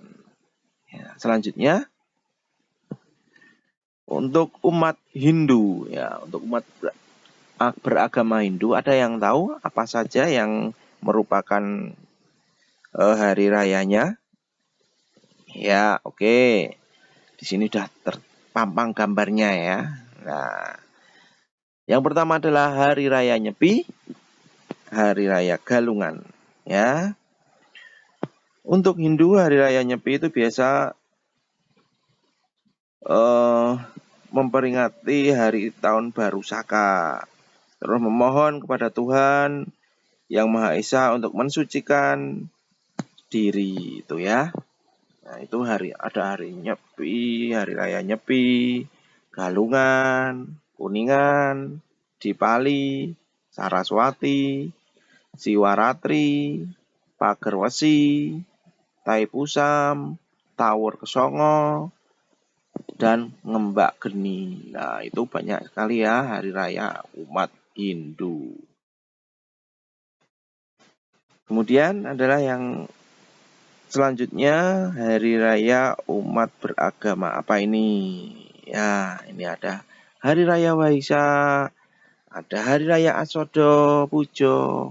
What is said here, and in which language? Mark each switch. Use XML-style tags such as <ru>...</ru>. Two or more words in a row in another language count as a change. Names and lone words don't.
<id>Ya, selanjutnya untuk umat Hindu ya, untuk umat beragama Hindu, ada yang tahu apa saja yang merupakan hari rayanya? Ya, oke. Di sini sudah terpampang gambarnya ya. Nah, yang pertama adalah hari raya Nyepi, hari raya Galungan ya. Untuk Hindu, hari raya Nyepi itu biasa memperingati hari tahun baru Saka. Terus memohon kepada Tuhan Yang Maha Esa untuk mensucikan diri itu ya. Nah, itu ada hari Nyepi, hari raya Nyepi, Galungan, Kuningan, Dipali, Saraswati, Siwaratri, Pager Wesi, Taipusam, Tawur Kesongo, dan Ngembak Geni. Nah, itu banyak sekali ya hari raya umat Hindu. Kemudian adalah yang selanjutnya, hari raya umat beragama apa ini? Ya, ini ada hari raya Waisak, ada hari raya Asodo Pujo.</id>